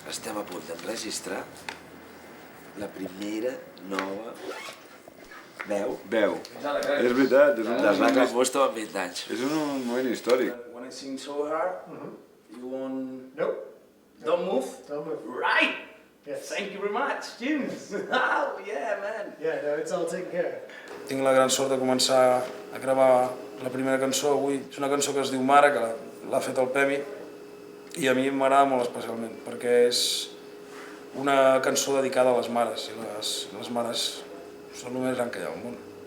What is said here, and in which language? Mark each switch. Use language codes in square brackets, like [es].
[ca] Estem a punt d'enregistrar la primera nova veu. És veritat, és un D'Arraca Mosto amb 20 anys. És un moment històric. [en] When I sing so hard, you won't... Nope. Don't move? Don't move. Right! Yes. Thank you very much, James. Oh, yeah, man. Yeah, no, it's all taken care of. [ca] Tinc la gran sort de començar a gravar la primera cançó avui. És una cançó que es diu Mare, que l'ha fet el Pemi, i a mi m'agrada molt especialment, perquè és una cançó dedicada a les mares, i les mares són el més gran que hi ha al món.